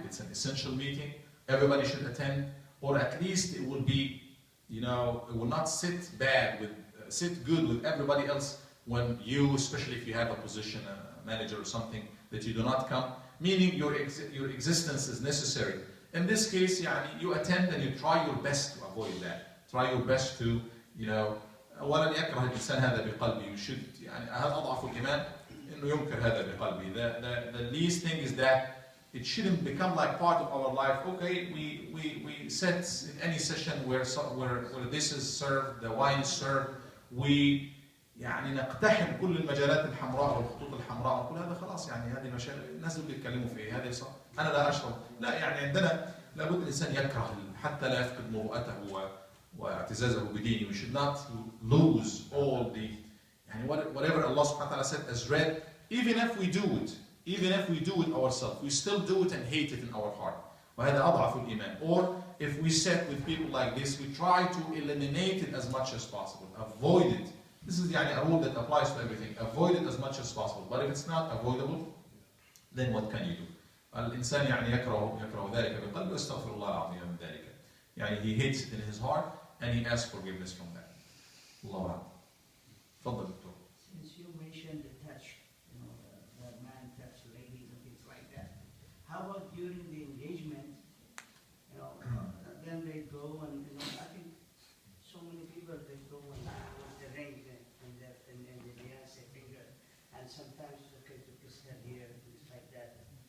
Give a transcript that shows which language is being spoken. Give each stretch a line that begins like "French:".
English: It's an essential meeting. Everybody should attend, or at least it will be, it will not sit good with everybody else when you, especially if you have a position, a manager or something, that you do not come. Meaning your existence is necessary. In this case, you attend and you try your best to avoid that. Try your best to,
Arabic: ولن يكره الإنسان هذا بقلبه.
English: You should,
Arabic: هذا أضعف الإيمان إنه ينكر هذا بقلبه.
English: The least thing is that it shouldn't become like part of our life. Okay, we sit in any session where this is served, the wine is served, we
Arabic: نقتحم كل المجالات الحمراء والخطوط الحمراء ونقول هذا خلاص هذه مشاكل الناس اللي بيتكلموا فيه هذا صح انا لا اشرب. لا، عندنا لابد الانسان يكره حتى لا يفقد مروءته واعتزازه بدينه.
English: We should not lose all the whatever Allah subhanahu wa ta'ala said as read, even if we do it ourselves, we still do it and hate it in our heart.
Arabic: وهذا أضعف الإيمان.
English: Or if we sit with people like this, we try to eliminate it as much as possible, avoid it. This is a rule that applies to everything. Avoid it as much as possible. But if it's not avoidable, then what can you do?
Arabic: الإنسان يكره ذلك بقلبه واستغفر الله العظيم من ذلك.
English: He hates it in his heart and he asks forgiveness from that.
Arabic: الله أعلم. تفضل دكتور.
English: Since you mentioned the touch, the man touch ladies and things like that. How about during the engagement? Then they go and I think so many people they go and with the ring and the fiance finger, and sometimes it's okay to kiss her here, things like that.